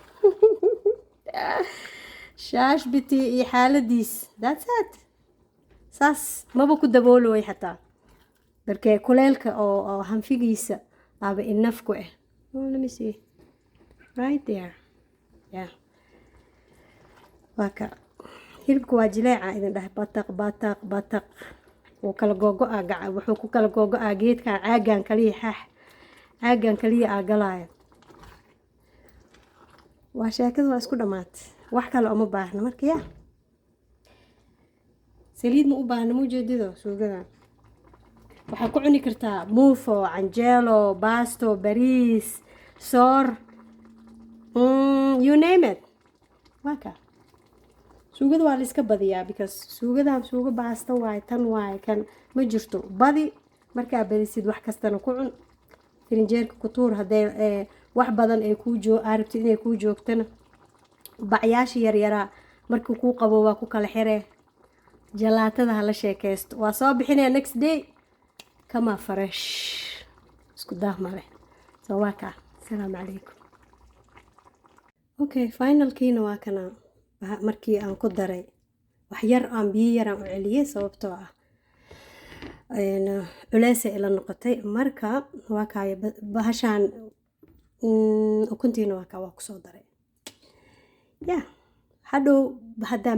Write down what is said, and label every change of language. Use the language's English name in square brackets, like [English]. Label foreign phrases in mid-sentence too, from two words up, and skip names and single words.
[Somali] shaash bitii iyo xaaladiis [English] that's it [Somali] saas maba ku daboolooy xataa barkee kuleelka oo hanfigiisa aba enough ku ah [English] let me see right there yeah [Somali] waka hilibku waa jileeca idin dhahay bataq oo kala googo'a gaca wuxuu ku kala googo'a geedka caagan kaliya aagalaayo waa sheekadu waa isku dhamaatay wax kale uma baahna marka yaa saliid ma u baahna muujeedido suugada waxaa ku cuni kartaa muufo canjeelo baasto bariis soor [English] you name it [Somali] waka suugada waa la iska badiyaa because suugadan suugo baasta waay tan waay kan ma jirto badi markaa badisid wax kastana ku cun firinjeerka ku tuur haday wax badan ay ku arabtid inay ku joogtana bacyaasha yaryaraa markuu ku qabo waa ku kala xiree jalaatada hala sheekaysto waa soo bixinaya [English] next day [Somali] kama fresh isku daahmale soo waa kaa [Arabic] السلام عليكم [Somali] okay finalkiina waa kana markii aan ku daray wax yar aan biyo yar aan u celiyay sababtoo ah culeys ila noqotay marka waa kaay bahashaan ukuntiina waa ku soo daray hadhow haddaan